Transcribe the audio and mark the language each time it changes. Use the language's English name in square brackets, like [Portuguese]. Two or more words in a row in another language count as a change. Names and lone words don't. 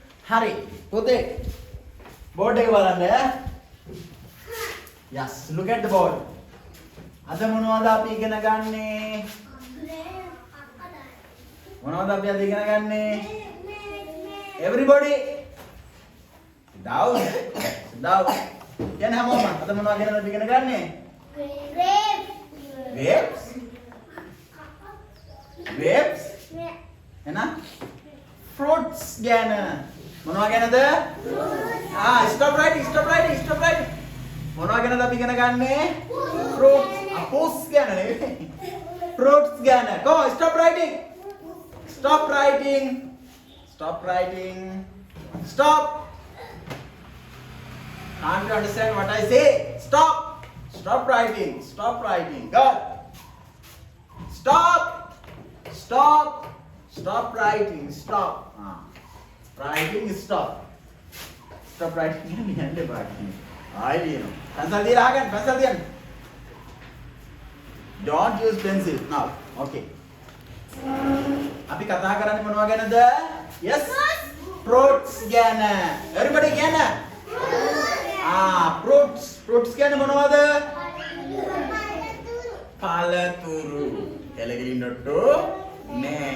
[Sinhala] හරි. පුතේ. බෝඩ් එක බලන්න ඈ. [English] Yes, look at the board. [Sinhala] අද මොනවද අපි ඉගෙන ගන්නේ? මොනවද අපි අද ඉගෙන ගන්නේ? [English] Everybody down. Down. [Sinhala] කියන හැමෝම අද මොනවද ගැනද අපි ඉගෙන ගන්නේ? [English] Grapes. Grapes. [Sinhala] එහෙනම් fruits ගැන. මොනවා ගැනද? [English] Stop writing. [Sinhala] මොනවා ගැනද අපි ඉගෙන ගන්නේ? [English] Fruits. [Sinhala] Apples ගැන නෙවෙයි. Fruits ගැන. [English] Go, stop writing. Stop writing. Stop. Can't you understand what I say? Stop. Stop writing. Go. Stop writing. Stop. Writing stop. Stop writing [Sinhala] කියන්නේ පාඩම්. ආයි ලියනවා. pencil තියලා අහගන්න pencil තියන්න. [English] Don't use pencil now. Okay. [Sinhala] අපි කතා කරන්නේ මොනවා ගැනද? Yes. Fruits ගැන. Everybody ගැන. Fruits කියන්නේ මොනවද? පළතුරු. එළගිරින්නොට්ටු නෑ.